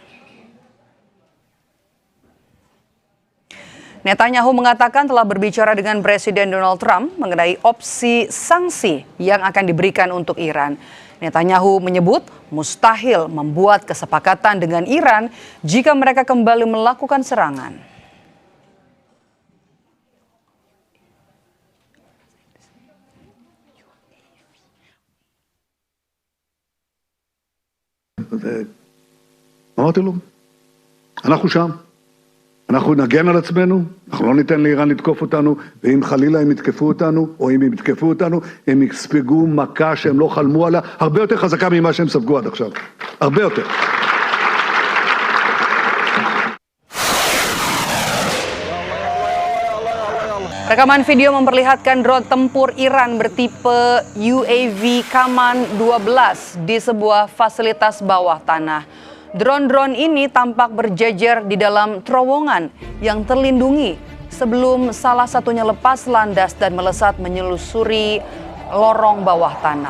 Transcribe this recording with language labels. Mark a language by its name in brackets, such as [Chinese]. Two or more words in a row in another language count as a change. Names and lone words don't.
[Indonesian] Netanyahu mengatakan telah berbicara dengan Presiden Donald Trump mengenai opsi sanksi yang akan diberikan untuk Iran. Netanyahu menyebut mustahil membuat kesepakatan dengan Iran jika mereka kembali melakukan serangan. [Hebrew] אמרתי לו, אנחנו שם, אנחנו נגן על עצמנו, אנחנו לא ניתן לאיראן לתקוף אותנו, ואם חלילה הם יתקפו אותנו, או אם הם יתקפו אותנו, הם יספגו מכה שהם לא חלמו עליה, הרבה יותר חזקה ממה שהם ספגו עד עכשיו, הרבה יותר. [Indonesian] Rekaman video memperlihatkan drone tempur Iran bertipe UAV Kaman 12 di sebuah fasilitas bawah tanah. Drone-drone ini tampak berjejer di dalam terowongan yang terlindungi sebelum salah satunya lepas landas dan melesat menyelusuri lorong bawah tanah.